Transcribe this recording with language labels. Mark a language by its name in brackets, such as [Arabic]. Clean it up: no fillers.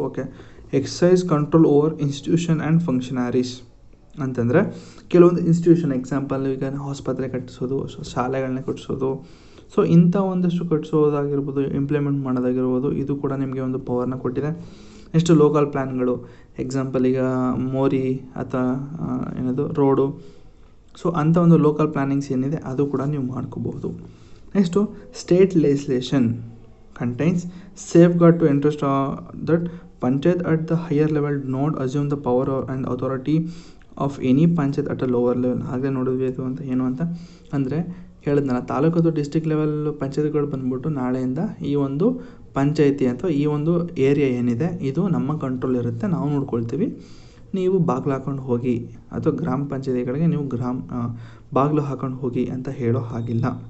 [Kannada] Okay, [English] exercise control over institution and functionaries [Kannada] ಅಂತಂದರೆ ಕೆಲವೊಂದು institution, example ಈಗ ಆಸ್ಪತ್ರೆ ಕಟ್ಟಿಸೋದು, ಶಾಲೆಗಳನ್ನ ಕಟ್ಟಿಸೋದು. ಸೊ ಇಂಥ ಒಂದಷ್ಟು ಕಟ್ಟಿಸೋದಾಗಿರ್ಬೋದು, ಇಂಪ್ಲಿಮೆಂಟ್ ಮಾಡೋದಾಗಿರ್ಬೋದು, ಇದು ಕೂಡ ನಿಮಗೆ ಒಂದು ಪವರ್ನ ಕೊಟ್ಟಿದೆ. ನೆಕ್ಸ್ಟ್ ಲೋಕಲ್ ಪ್ಲ್ಯಾನ್ಗಳು, ಎಕ್ಸಾಂಪಲ್ ಈಗ ಮೋರಿ ಅಥವಾ ಏನದು ರೋಡು ಸೊ ಅಂಥ ಒಂದು ಲೋಕಲ್ ಪ್ಲಾನಿಂಗ್ಸ್ ಏನಿದೆ ಅದು ಕೂಡ ನೀವು ಮಾಡ್ಕೋಬಹುದು. [English] Next state legislation contains safeguard to interest that panchayat at the higher level do not assume the power and authority of any panchayat at a lower level. [Kannada] ಹಾಗೆ ನೋಡಿದ್ವಿ ಅದು ಅಂತ ಏನು ಅಂತ ಅಂದರೆ ಹೇಳಿದ್ನಲ್ಲ, ತಾಲೂಕು ಡಿಸ್ಟ್ರಿಕ್ಟ್ ಲೆವೆಲ್ ಪಂಚಾಯತ್ಗಳು ಬಂದ್ಬಿಟ್ಟು ನಾಳೆಯಿಂದ ಈ ಒಂದು ಪಂಚಾಯತಿ ಅಥವಾ ಈ ಒಂದು ಏರಿಯಾ ಏನಿದೆ ಇದು ನಮ್ಮ ಕಂಟ್ರೋಲ್ ಇರುತ್ತೆ, ನಾವು ನೋಡ್ಕೊಳ್ತೀವಿ, ನೀವು ಬಾಗಿಲು ಹಾಕೊಂಡು ಹೋಗಿ ಅಥವಾ ಗ್ರಾಮ ಪಂಚಾಯತಿಗಳಿಗೆ ನೀವು ಬಾಗಿಲು ಹಾಕೊಂಡು ಹೋಗಿ ಅಂತ ಹೇಳೋ ಹಾಗಿಲ್ಲ.